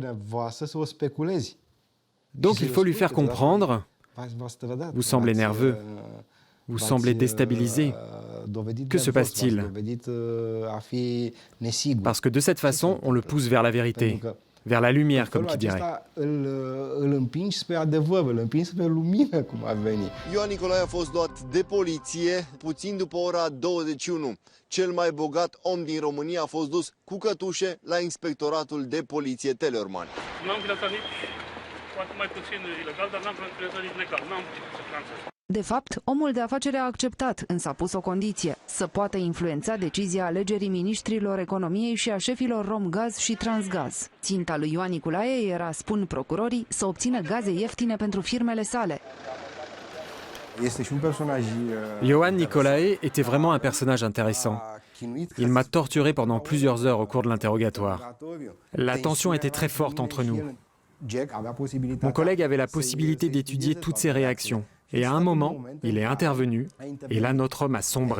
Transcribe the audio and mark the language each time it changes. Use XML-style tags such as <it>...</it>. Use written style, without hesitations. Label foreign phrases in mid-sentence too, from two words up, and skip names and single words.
<fr>Donc il faut lui faire comprendre, vous semblez nerveux, vous semblez déstabilisé. Que se passe-t-il? Parce que de cette façon, on le pousse vers la vérité. Vers la lumière, comme qui dirait.</fr> <ro>Ioan Nicolae a fost luat de poliție puțin după ora 21. Cel mai bogat om din România a fost dus cu cătușe la Inspectoratul de Poliție Teleorman. N-am finanțat nici, poate mai puțin ilegal, dar n-am finanțat nici legal. N-am putut să finanțez. De fapt, omul de afaceri a acceptat, însă a pus o condiție: să poată influența decizia alegerii miniștrilor economiei și a șefilor Romgaz și Transgaz. Ținta lui Ioan Nicolae era, spun procurorii, să obțină gaze ieftine pentru firmele sale.</ro> <fr>Ioan Nicolae était vraiment un personnage intéressant. Il m'a torturé pendant plusieurs heures au cours de l'interrogatoire. La tension était très forte entre nous. Mon collègue avait la possibilité d'étudier toutes ses réactions. Et à un moment, il est intervenu, et là notre homme a sombré.</fr>